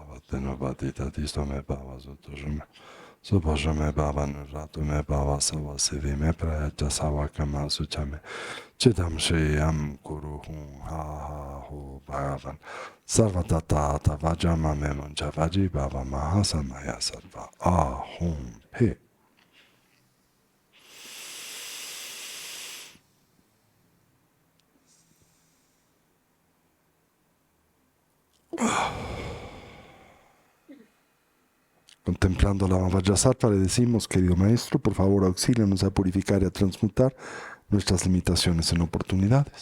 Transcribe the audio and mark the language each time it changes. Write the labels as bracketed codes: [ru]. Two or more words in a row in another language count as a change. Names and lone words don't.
[sa] Denobadita disto me bhava sutojume. Subhajame bhava nuratu me bhava sava sivi me praja sava kama suchame. Chidam Shriyam Guru Hum Ha Ha Ho Bhagavan Sarvatata Vajama Memunja Vaji Bhava Mahasamaya Sarva Ahum Pe. [es] Contemplando la Vajrasattva le decimos, querido maestro, por favor auxílianos a purificar y a transmutar nuestras limitaciones en oportunidades.